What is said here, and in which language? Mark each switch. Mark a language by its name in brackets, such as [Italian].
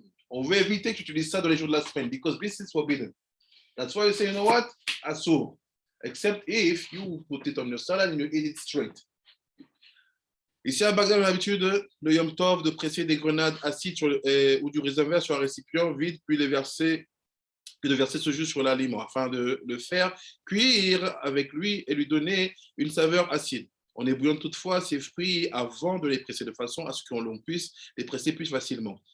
[French] On veut éviter que tu utilises ça dans les jours de la semaine [English] because this is forbidden. That's why you say, you know what? Asur. Except if you put it on your salad and you eat it straight. [French] Ici à Bagdad, on a l'habitude, le Yom Tov, de presser des grenades acides ou du réservoir sur un récipient vide, puis de verser ce jus sur l'aliment afin de le faire cuire avec lui et lui donner une saveur acide. On ébouillonne toutefois ces fruits avant de les presser de façon à ce qu'on puisse les presser plus facilement.